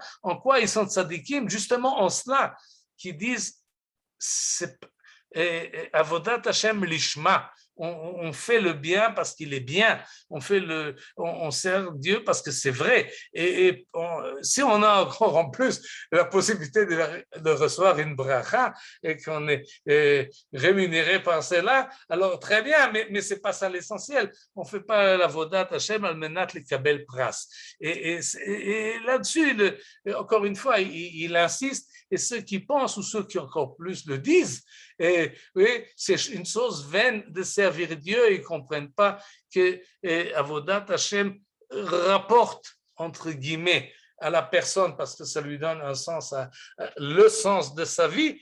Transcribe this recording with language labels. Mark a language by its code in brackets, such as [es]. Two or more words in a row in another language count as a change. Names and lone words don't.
[fr] En quoi ils sont tzadikim? Justement en cela, qui disent, [he] עבודת השם לשמה, [fr] on fait le bien parce qu'il est bien, on sert Dieu parce que c'est vrai. Si on a encore en plus la possibilité de recevoir une bracha et qu'on est rémunéré par cela, alors très bien, mais c'est pas ça l'essentiel. On fait pas la [he] עבודת השם על מנת לקבל פרס. [fr] Et là-dessus, encore une fois, il insiste, et ceux qui pensent ou ceux qui encore plus le disent, et oui, c'est une chose vaine de servir Dieu. Ils ne comprennent pas que [he] עבודת השם [fr] rapporte, entre guillemets, à la personne parce que ça lui donne un sens, le sens de sa vie.